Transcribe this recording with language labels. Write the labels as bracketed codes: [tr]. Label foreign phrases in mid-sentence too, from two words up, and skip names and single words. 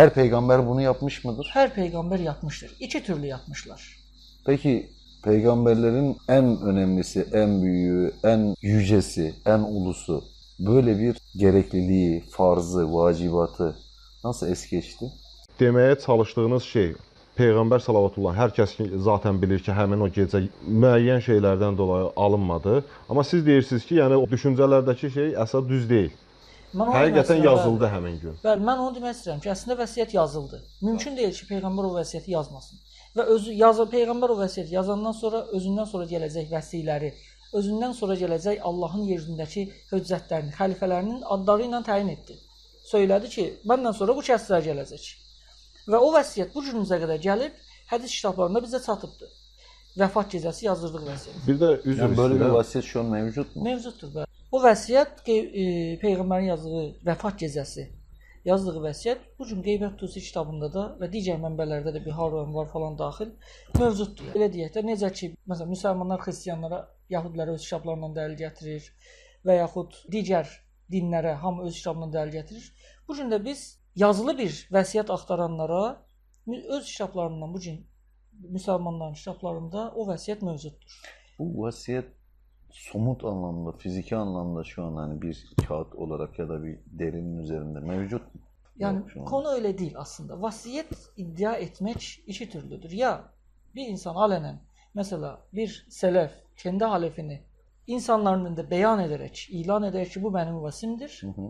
[tr] Her peygamber bunu yapmış mıdır? Her peygamber yapmıştır. İki türlü yapmışlar. Peki peygamberlerin en önemlisi, en büyüğü, en yücesi, en ulusu böyle bir gerekliliği, farzı, vacibatı nasıl es geçti? [az] Deməyə çalışdığınız şey Peyğəmbər sallallahu hər kəs zaten bilir ki, həmin o gecə müəyyən şeylərdən dolayı alınmadı. Amma siz deyirsiniz ki, yəni o düşüncələrdəki şey əsas düz deyil. Həqiqətən yazıldı həmin gün. Bəli, mən onu demək istəyirəm ki, əslində vəsiyyət yazıldı. Mümkün deyil ki, peyğəmbər o vəsiyyəti yazmasın. Və peyğəmbər o vəsiyyəti yazandan sonra özündən sonra gələcək vəsiləri, özündən sonra gələcək Allahın yeryüzündəki höccətlərini, xəlifələrinin adları ilə təyin etdi. Söylədi ki, məndən sonra bu kəsrə gələcək. Və o vəsiyyət bu günümüzə qədər gəlib, hədis kitablarında bizə çatıbdır. Vəfat gecəsi yazdırdıq vəsiyyət. Bir də üzr [tr] yani böyle bir vəsiyyət şu an mevcut mu? [az] Mevcuddur. Bəli. O vəsiyyət peyğəmbərin yazdığı vəfat gecəsi yazdığı vəsiyyət bu gün Qeybət Tusi kitabında da və digər mənbələrdə də bir Harun var falan daxil mövcuddur. Belə deyək də necə ki, məsələn, müsəlmanlar xristianlara, yəhudilərə öz kitablarından dəlil gətirir və yaxud digər dinlərə hamı öz kitabından dəlil gətirir. Bu gün də biz yazılı bir vəsiyyət axtaranlara öz kitablarından bu gün müsəlmanların kitablarında o vəsiyyət mövcuddur. [tr] Bu vəsiyyət somut anlamda, fiziki anlamda şu an hani bir kağıt olarak ya da bir derinin üzerinde mevcut mu? Yani konu öyle değil aslında. Vasiyet iddia etmek iki türlüdür. Ya bir insan alenen mesela bir selef kendi halefini insanların önünde beyan ederek, ilan ederek ki bu benim vasimdir.